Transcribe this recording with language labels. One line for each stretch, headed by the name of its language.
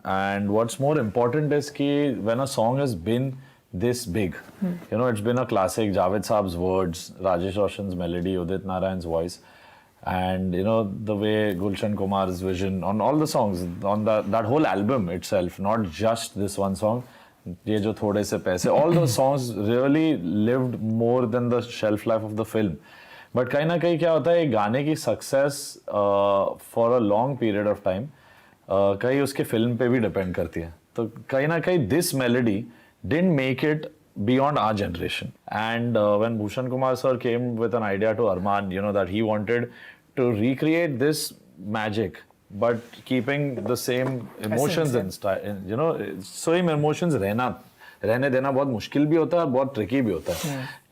English: And what's more important is ki when a song has been this big, you know, it's been a classic, Javed Saab's words, Rajesh Roshan's melody, Udit Narayan's voice, and you know, the way Gulshan Kumar's vision on all the songs, on that whole album itself, not just this one song, Ye Jo Thode Se Paise, all those songs really lived more than the shelf life of the film.
Hindi: But कहीं ना कहीं क्या होता है, गाने की success
English: for a long period of time
Hindi: कहीं उसके फिल्म पे भी डिपेंड करती है. तो कहीं ना कहीं
English: This melody didn't make it beyond our generation. And when Bhushan Kumar sir came with an idea to Armaan, you know, that he wanted to recreate this magic but keeping the same emotions and style, you know, same emotions
Hindi: रहने देना बहुत मुश्किल भी होता है,
English: बहुत tricky भी होता है.